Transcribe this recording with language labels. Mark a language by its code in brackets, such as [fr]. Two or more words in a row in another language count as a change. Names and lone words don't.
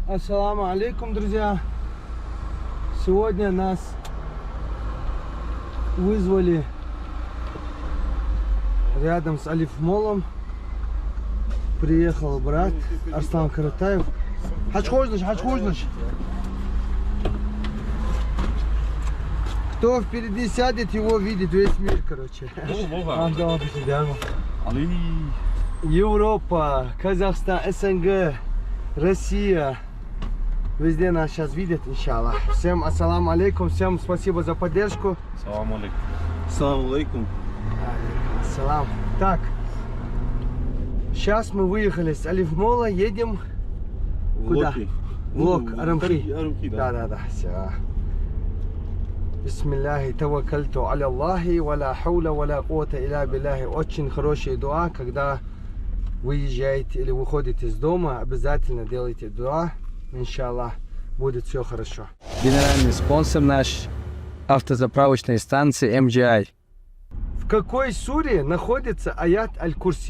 [ar] السلام عليكم, [ru] друзья. Сегодня нас вызвали рядом с Алифмолом. Приехал брат Арслан Каратаев. Хачхожныш. Кто впереди сядет, его видит весь мир, короче. Европа, Казахстан, СНГ, Россия. Везде нас сейчас видят, иншаллах. Всем [ar] السلام عليكم, [ru] всем спасибо за поддержку. [ar] سلام عليكم. سلام عليكم. [ru] Салам. Так, сейчас мы выехали с Алифмола, едем куда? Лок, Арамхи. Да, все. [ar] بسم الله توكلت على الله، ولا حول، ولا قوة إلا بالله. [ru] Очень хорошая дуа, когда выезжаете или выходите из дома, обязательно делайте дуа. Иншаллах, будет все хорошо. Генеральный спонсор наш автозаправочной станции MGI. В какой суре находится аят Аль-Курси?